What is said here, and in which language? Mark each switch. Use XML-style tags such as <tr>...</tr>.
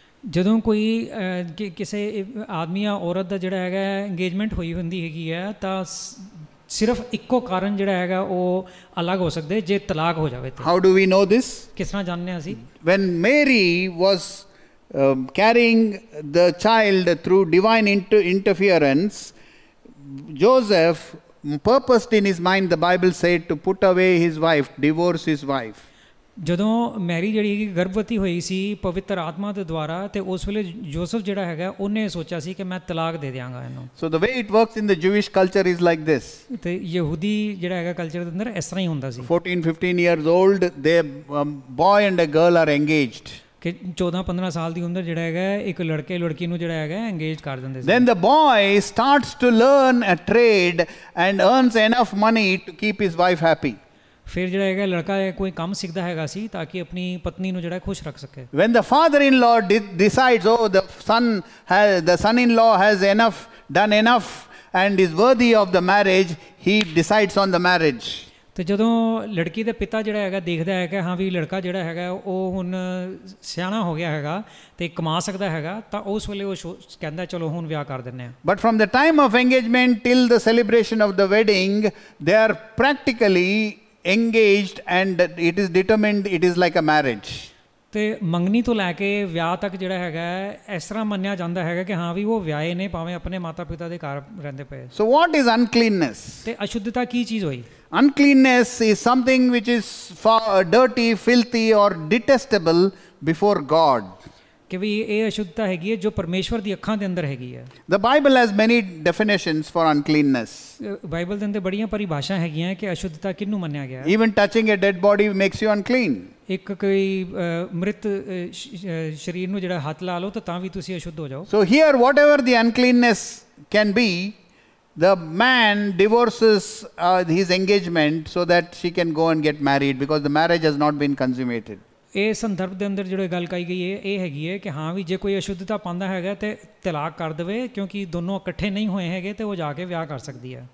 <pa>ਜਦੋਂ ਕੋਈ ਕਿਸੇ ਆਦਮੀ ਜਾਂ ਔਰਤ ਦਾ ਜਿਹੜਾ ਹੈਗਾ ਇੰਗੇਜਮੈਂਟ ਹੋਈ ਹੁੰਦੀ ਹੈਗੀ ਹੈ ਤਾਂ ਸਿਰਫ ਇੱਕੋ ਕਾਰਨ ਜਿਹੜਾ ਹੈਗਾ ਉਹ ਅਲੱਗ ਹੋ ਸਕਦੇ ਜੇ ਤਲਾਕ ਹੋ ਜਾਵੇ।</pa> <en>How do we know this?</en> <pa>ਕਿਸ ਤਰ੍ਹਾਂ ਜਾਣਦੇ ਹਾਂ ਅਸੀਂ?</pa> <en>When Mary was carrying the child through divine interference, Joseph purposed in his mind, the Bible said, to put away his wife, divorce his wife.</en> <pa>ਜਦੋਂ ਮੈਰੀ ਜਿਹੜੀ ਗਰਭਵਤੀ ਹੋਈ ਸੀ ਪਵਿੱਤਰ ਆਤਮਾ ਦੇ ਦੁਆਰਾ ਤੇ ਉਸ ਵੇਲੇ ਜੋਸਫ ਜਿਹੜਾ ਹੈਗਾ ਉਹਨੇ ਸੋਚਿਆ ਸੀ ਕਿ ਮੈਂ ਤਲਾਕ ਦੇ ਦਿਆਂਗਾ ਇਹਨੂੰ।</pa> <en>So the way it works in the Jewish culture is like this.</en> <pa>ਤੇ ਯਹੂਦੀ ਜਿਹੜਾ ਹੈਗਾ ਕਲਚਰ ਦੇ ਅੰਦਰ ਇਸ ਤਰ੍ਹਾਂ ਹੀ ਹੁੰਦਾ ਸੀ।</pa> <en>14-15 years old, boy and a girl are engaged.</en> <pa>ਕਿ 14-15 ਸਾਲ ਦੀ ਉਮਰ ਜਿਹੜਾ ਹੈਗਾ ਇੱਕ ਲੜਕੀ ਨੂੰ ਜਿਹੜਾ ਹੈਗਾ engage ਕਰ ਦਿੰਦੇ ਸੀ।</pa> <en>Then the boy starts to learn a trade and earns enough money to keep his wife happy.</en> <pa>ਫਿਰ ਜਿਹੜਾ ਹੈਗਾ ਲੜਕਾ ਕੋਈ ਕੰਮ ਸਿੱਖਦਾ ਹੈਗਾ ਸੀ ਤਾਂ ਕਿ ਆਪਣੀ ਪਤਨੀ ਨੂੰ ਜਿਹੜਾ ਖੁਸ਼ ਰੱਖ ਸਕੇ।</pa> <en>When the father-in-law decides, oh, the son-in-law has done enough and is worthy of the marriage, he decides on the marriage.</en> <pa>ਤੇ ਜਦੋਂ ਲੜਕੀ ਦੇ ਪਿਤਾ ਜਿਹੜਾ ਹੈਗਾ ਦੇਖਦਾ ਹੈ ਕਿ ਹਾਂ ਵੀ ਲੜਕਾ ਜਿਹੜਾ ਹੈਗਾ ਉਹ ਹੁਣ ਸਿਆਣਾ ਹੋ ਗਿਆ ਹੈਗਾ ਤੇ ਕਮਾ ਸਕਦਾ ਹੈਗਾ ਤਾਂ ਉਸ ਵੇਲੇ ਉਹ ਕਹਿੰਦਾ ਚਲੋ ਹੁਣ ਵਿਆਹ ਕਰ ਦਿੰਦੇ ਹਾਂ।</pa> <en>But from the time of engagement till the celebration of the wedding, they are practically engaged and it is determined it is like a marriage.</en> <pa>ਤੇ ਮੰਗਣੀ ਤੋਂ ਲੈ ਕੇ ਵਿਆਹ ਤੱਕ ਜਿਹੜਾ ਹੈਗਾ ਇਸ ਤਰ੍ਹਾਂ ਮੰਨਿਆ ਜਾਂਦਾ ਹੈਗਾ ਕਿ ਹਾਂ ਵੀ ਉਹ ਵਿਆਹੇ ਨੇ ਭਾਵੇਂ ਆਪਣੇ ਮਾਤਾ ਪਿਤਾ ਦੇ ਘਰ ਰਹਿੰਦੇ ਪਏ.</pa> <en>So what is uncleanness?</en> <pa>ਤੇ ਅਸ਼ੁੱਧਤਾ ਕੀ ਚੀਜ਼ ਹੋਈ?</pa> <en>Uncleanness is something which is dirty, filthy or detestable before God.</en> <pa>ਕਿ ਵੀ ਇਹ ਅਸ਼ੁੱਧਤਾ ਹੈਗੀ ਹੈ ਜੋ ਪਰਮੇਸ਼ਵਰ ਦੀ ਅੱਖਾਂ ਦੇ ਅੰਦਰ ਹੈਗੀ ਹੈ.</pa> <en>The Bible has many definitions for uncleanness.</en> <pa>Bible ਦੇ ਅੰਦਰ ਬੜੀਆਂ ਪਰਿਭਾਸ਼ਾ ਹੈਗੀਆਂ ਕਿ ਅਸ਼ੁੱਧਤਾ ਕਿਹਨੂੰ ਮੰਨਿਆ ਗਿਆ ਹੈ.</pa> <en>Even touching a dead body makes you unclean.</en> <pa>ਇੱਕ ਕੋਈ ਮ੍ਰਿਤ ਸਰੀਰ ਨੂੰ ਜਿਹੜਾ ਹੱਥ ਲਾ ਲਓ ਤਾਂ ਵੀ ਤੁਸੀਂ ਅਸ਼ੁੱਧ ਹੋ ਜਾਓ.</pa> <en>So here whatever the uncleanness can be, the man divorces his engagement so that she can go and get married because the marriage has not been consummated.</en> <pa>ਇਹ ਸੰਦਰਭ ਦੇ ਅੰਦਰ ਜਿਹੜੀ ਗੱਲ ਕਹੀ ਗਈ ਹੈ ਇਹ ਹੈਗੀ ਹੈ ਕਿ ਹਾਂ ਵੀ ਜੇ ਕੋਈ ਅਸ਼ੁੱਧਤਾ ਪਾਉਂਦਾ ਹੈਗਾ ਤੇ ਤਲਾਕ ਕਰ ਦੇਵੇ ਕਿਉਂਕਿ ਦੋਨੋਂ ਇਕੱਠੇ ਨਹੀਂ ਹੋਏ ਹੈਗੇ ਤੇ ਉਹ ਜਾ ਕੇ ਵਿਆਹ ਕਰ ਸਕਦੀ ਹੈ.</pa>